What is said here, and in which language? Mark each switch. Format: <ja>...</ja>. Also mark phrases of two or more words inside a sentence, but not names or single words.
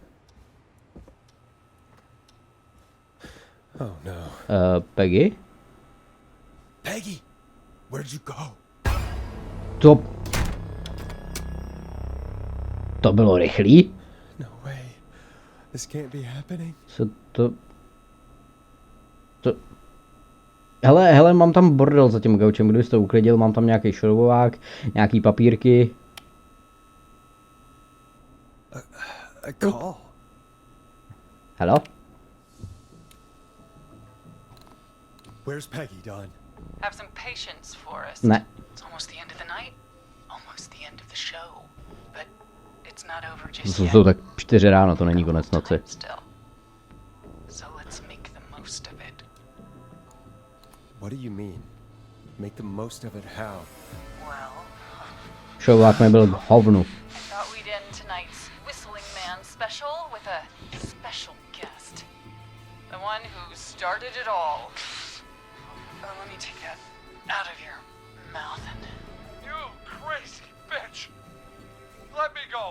<en>Oh no. Peggy? Peggy! Where'd you go?</en> <cs>To bylo rychlý?</cs> <en>No way. This can't be happening.</en> <cs>Co to... Hele, mám tam bordel za tím gaučem, kdybys to uklidil, mám tam nějaký šroubovák, nějaký papírky.</cs> <en>A call. Hello? Where's Peggy, Don? Have some patience, Forrest.</en> <cs>Ne.</cs> <en>It's almost the end of the night, almost the end of the show. But it's not over just</en> <cs>To</cs> <en>yet.</en> <cs>jsou tak 4 ráno, to není konec noci.</cs> <en>Still. So let's make the most of it. What do you mean? Make the most of it how? Well,</en> <cs>Šroubovák mi byl k hovnu.</cs> <en>I thought we'd end tonight's Whistling Man special with a special guest. The one who started it all. Let me take that out of your mouth and... You crazy bitch! Let me go!</en>